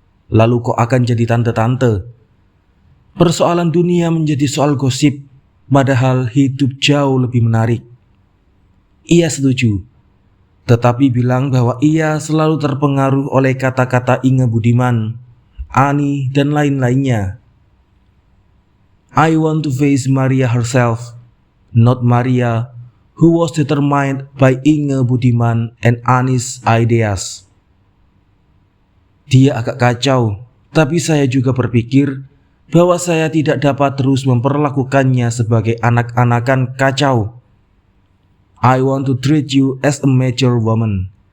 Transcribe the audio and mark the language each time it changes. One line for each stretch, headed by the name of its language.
Indonesian: Lalu kau akan jadi tante-tante. Persoalan dunia menjadi soal gosip, padahal hidup jauh lebih menarik. Ia setuju, tetapi bilang bahwa ia selalu terpengaruh oleh kata-kata Inge Budiman, Ani, dan lain-lainnya.
English: I want to face Maria herself, not Maria who was determined by Inge Budiman and Ani's ideas.
Indonesian: Dia agak kacau, tapi saya juga berpikir bahwa saya tidak dapat terus memperlakukannya sebagai anak-anakan kacau.
English: I want to treat you as a mature woman.